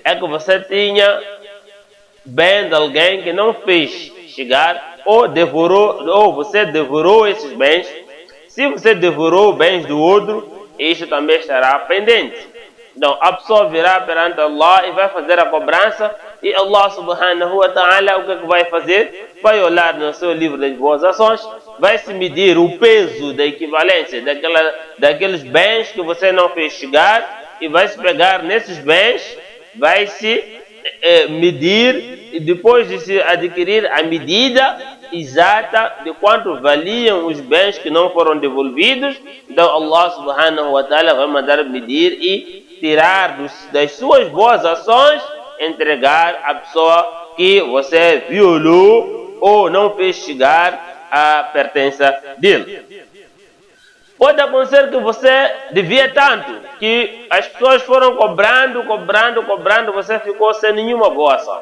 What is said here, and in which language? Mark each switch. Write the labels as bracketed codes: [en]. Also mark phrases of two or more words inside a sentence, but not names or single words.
[pt] É que você tinha bem de alguém que não fez chegar ou você devorou esses bens. Se você devorou bens do outro, isto também estará pendente. Então a pessoa virá perante Allah e vai fazer a cobrança. E Allah [ar] subhanahu wa ta'ala [pt] o que vai fazer? Vai olhar no seu livro das boas ações, vai se medir o peso da equivalência daqueles bens que você não fez chegar e vai se pegar nesses bens, vai se medir e depois de se adquirir a medida exata de quanto valiam os bens que não foram devolvidos, então Allah [ar] subhanahu wa ta'ala [pt] vai mandar medir e tirar das suas boas ações, entregar à pessoa que você violou ou não fez chegar a pertença dele. Pode acontecer que você devia tanto, que as pessoas foram cobrando, você ficou sem nenhuma boa ação.